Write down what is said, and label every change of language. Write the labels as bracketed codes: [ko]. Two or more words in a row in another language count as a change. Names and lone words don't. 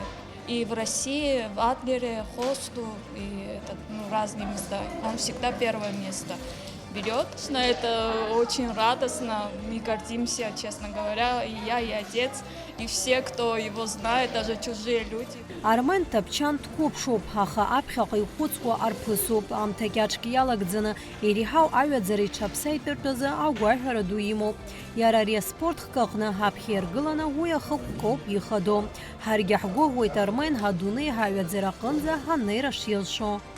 [ru] И в России, в Адлере, Хосту, и разные места. Он всегда первое место берет. Это очень радостно. Мы гордимся, честно говоря, и я, и отец, и все, кто его знает, даже чужие люди. [ab] Армен Тапчан дқәыԥшуп, аха аԥхьаҟа ихәыцуа арԥысуп. Аамҭа кьаҿк иалагӡаны иреиҳау аҩаӡара иҽаԥса итәыртәазы агәаҳәара ду имоуп. Иара ари аспорт хкы аҟны ҳаԥхьа иаргыланы уи ахықәкоуп ихадоу. Ҳаргьы ҳгәыӷуеит Армен ҳадунеи ҳаҩаӡара аҟынӡа ҳанеира шилшо.